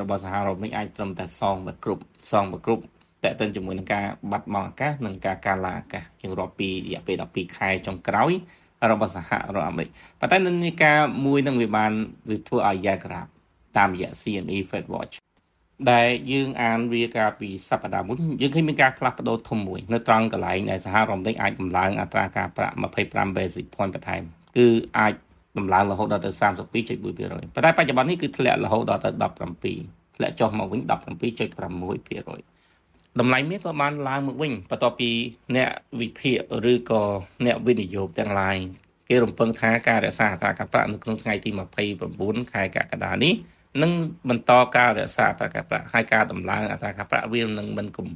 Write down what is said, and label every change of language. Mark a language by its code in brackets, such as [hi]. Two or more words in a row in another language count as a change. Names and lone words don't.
[km] របស់សហរដ្ឋអាមេរិកអាចត្រឹមតែសងបើគ្រប់តែទៅជាមួយនឹងការបាត់បង់ឱកាសនិងការឡើងឱកាសជាងរាប់ពីរយៈពេល12ខែចុងក្រោយរបស់សហរដ្ឋអាមេរិកប៉ុន្តែនិន្នាការមួយនឹងវាធ្វើឲ្យយ៉ាក្រាបតាមរយៈ CME Fed Watch ដែលយើងអានវាកាលពីសប្តាហ៍មុនយើងឃើញមានការផ្លាស់ប្ដូរធំមួយ នៅត្រង់កន្លែងដែលសហរដ្ឋអាមេរិកអាចដំឡើងអត្រាការប្រាក់25 [en] basis point [km] បន្ថែមគឺអាចដំឡើងរហូតដល់ទៅ 32.1% ប៉ុន្តែបច្ចុប្បន្ននេះគឺធ្លាក់រហូតដល់ទៅ17ធ្លាក់ចុះមកវិញ 17.6%តម្លៃមាសក៏បានឡើងមកវិញបន្ទាប់ពីអ្នកវិភាគឬក៏អ្នកវិ និយោគទាំងឡាយគេរំពឹងថាការរក្សាអត្រាការប្រាក់នៅក្នុងថ្ងៃទី29ខែកក្កដានេះនឹងបន្តការរក្សាអត្រាការប្រាក់ហើយការដំឡើងអត្រាការប្រាក់វានឹងមិនគំ